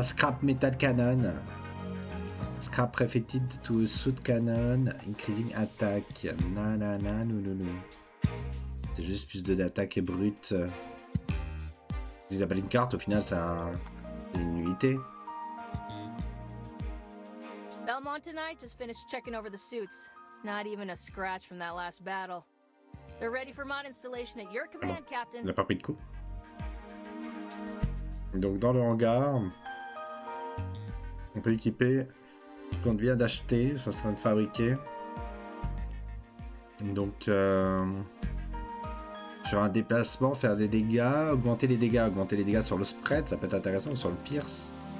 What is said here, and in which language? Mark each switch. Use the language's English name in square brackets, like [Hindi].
[English] Scrap Metal Cannon. Scrap Reflected to Suit Cannon. Increasing Attack. Nanana, non. [French] C'est juste plus d'attaque brute. Ils appellent une carte, au final ça c'est une unité. [English] Belmont tonight just finished checking over the suits. Not even a scratch from that last battle. They're ready for mod installation at your command, Captain. [French] Il n'a pas pris de coup. Donc dans le hangar, on peut équiper ce qu'on vient d'acheter, ce qu'on vient de fabriquer. Donc sur un déplacement, faire des dégâts, augmenter les dégâts sur le spread, ça peut être intéressant, ou sur le pierce.